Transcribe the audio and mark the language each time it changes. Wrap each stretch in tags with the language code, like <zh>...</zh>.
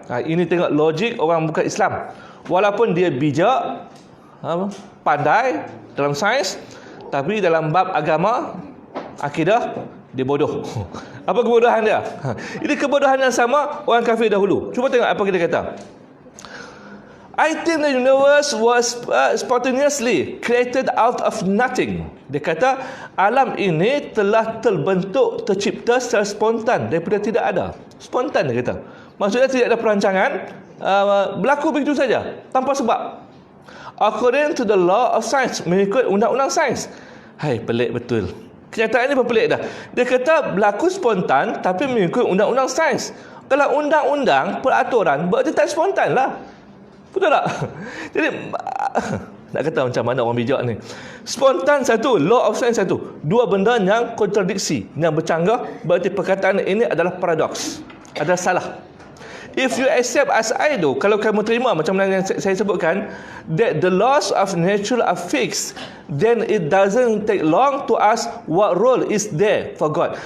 <ms>Ini tengok logik orang bukan Islam. Walaupun dia bijak, pandai dalam sains, tapi dalam bab agama, akidah, dia bodoh. Apa kebodohan dia? Ini kebodohan yang sama orang kafir dahulu. Cuba tengok apa dia kata.</ms> <en>I think the universe was spontaneously created out of nothing.</en> <ms>Dia kata alam ini telah terbentuk, tercipta secara spontan, daripada tidak ada. Spontan dia kata. Maksudnya tidak ada perancangan, berlaku begitu saja, tanpa sebab.</ms> <en>According to the law of science,</en> <ms>mengikut undang-undang sains. Hai, pelik betul. Kenyataan ini pun pelik dah. Dia kata berlaku spontan tapi mengikut undang-undang sains. Kalau undang-undang, peraturan, berarti tak spontan lah. Betul tak? Jadi nak kata macam mana orang bijak ni. Spontan satu,</ms> <en>law of science</en> <ms>satu. Dua benda yang kontradiksi, yang bercanggah, berarti perkataan ini adalah paradoks, adalah salah.</ms> <en>If you accept as I do,</en> <ms>kalau kamu terima macam mana yang saya sebutkan,</ms> <en>that the laws of nature are fixed, then it doesn't take long to ask what role is there for God.</en>